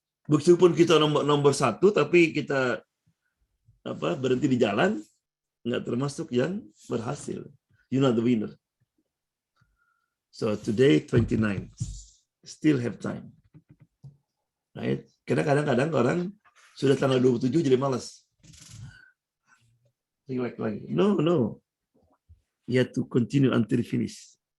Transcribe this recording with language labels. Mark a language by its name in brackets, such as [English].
[Indonesian] Meskipun kita nomor 1, tapi kita berhenti di jalan, nggak termasuk yang berhasil. [English] You're not the winner. So today 29, still have time. Right? [Indonesian] Karena kadang-kadang orang sudah tanggal 27 jadi malas. Relax lagi. No. [English] You have to continue until finish.